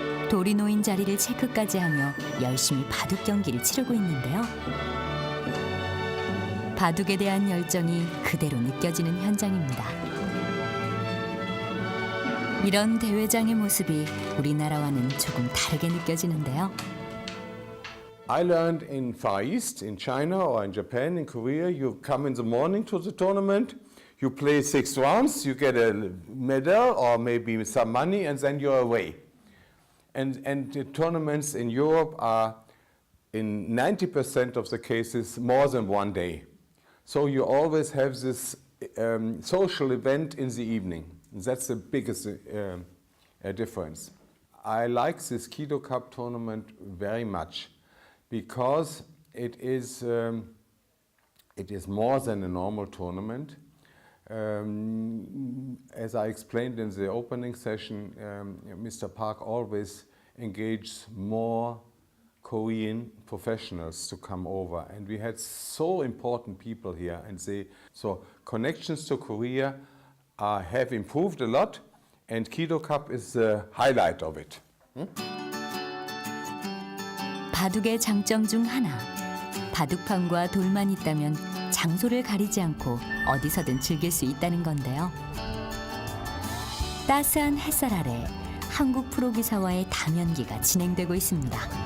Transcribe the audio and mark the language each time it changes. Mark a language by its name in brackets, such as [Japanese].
[Korean] 돌이 놓인 자리를 체크까지 하며 열심히 바둑 경기를 치르고 있는데요. 바둑에 대한 열정이 그대로 느껴지는 현장입니다. 이런 대회장의 모습이 우리나라와는 조금 다르게 느껴지는데요. [English] I learned in Far East, in China or in Japan, in Korea, you come in the morning to the tournament, you play 6 rounds, you get a medal or maybe some money, and then you're away. And the tournaments in Europe are, in 90% of the cases, more than 1 day. So you always have this social event in the evening. That's the biggest difference. I like this Kido Cup tournament very much, because it is more than a normal tournament. As I explained in the opening session, Mr. Park always engages more Korean professionals to come over, and we had so important people here, and so connections to Korea have improved a lot, and Kido Cup is the highlight of it. [Korean] 바둑의 장점 중 하나. 바둑판과 돌만 있다면 장소를 가리지 않고 어디서든 즐길 수 있다는 건데요. 따스한 햇살 아래 한국 프로기사와의 담연기가 진행되고 있습니다.